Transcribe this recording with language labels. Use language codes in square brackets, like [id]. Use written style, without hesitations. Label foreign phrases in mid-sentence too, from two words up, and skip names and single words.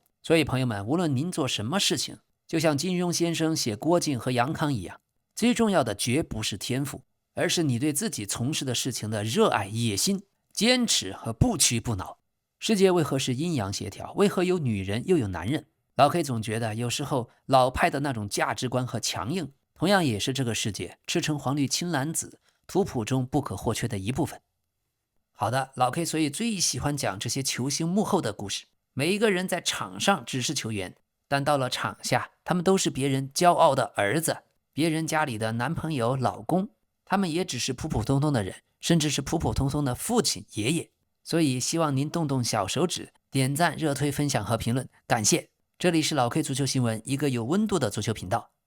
[zh] 所以朋友們，無論您做什麼事情，就像金庸先生寫郭靖和楊康一樣，最重要的絕不是天賦，而是你對自己從事的事情的熱愛、野心、堅持和不屈不撓。世界為何是陰陽協調？為何有女人又有男人？老 K 總覺得有時候老派的那種價值觀和強硬，同樣也是這個世界赤橙黃綠青藍紫圖譜中不可或缺的一部分。好的，老 K 所以最喜歡講這些球星幕後的故事。每一個人在場上只是球員，但到了場下， 他們都是別人驕傲的兒子，別人家裡的男朋友、老公，他們也只是普普通通的人，甚至是普普通通的父親、爺爺。所以希望您动动小手指，點讚、熱推、分享和評論，感謝。這裡是老 K 足球新聞，一個有溫度的足球頻道。